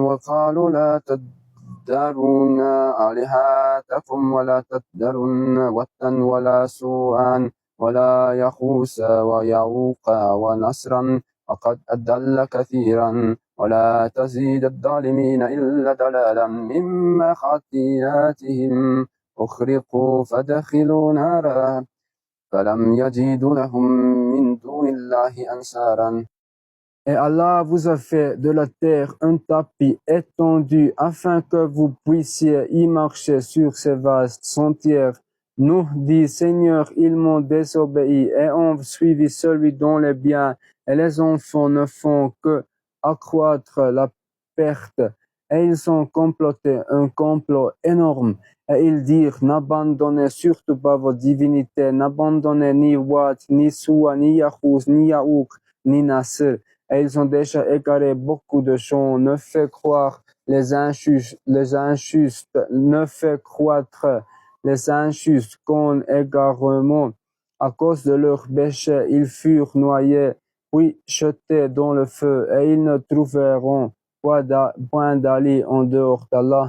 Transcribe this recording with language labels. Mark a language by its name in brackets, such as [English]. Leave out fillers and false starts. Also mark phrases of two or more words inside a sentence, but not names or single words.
[Arabic] وقالوا لا تذرون آلهتكم ولا تذرون ودا ولا سوءا ولا يغوث ويعوق ونسرا وقد أضل كثيرا ولا تزيد الظالمين إلا ضلالا مما خطيئاتهم أغرقوا فدخلوا نارا فلم يجدوا لهم من دون الله أنصارا. [French] Et Allah vous a fait de la terre un tapis étendu afin que vous puissiez y marcher sur ces vastes sentiers. Nous dit Seigneur, ils m'ont désobéi et ont suivi celui dont les biens et les enfants ne font que accroître la perte. Et ils ont comploté un complot énorme. Et ils dirent, n'abandonnez surtout pas vos divinités, n'abandonnez ni Wat, ni Suwa, ni Yahouz, ni Yaouk, ni Nasr. Et ils ont déjà égaré beaucoup de gens, ne fait croire les injustes, ne fait croître les injustes qu'en égarement. À cause de leurs péchés, ils furent noyés, puis jetés dans le feu, et ils ne trouveront point d'alliés en dehors d'Allah.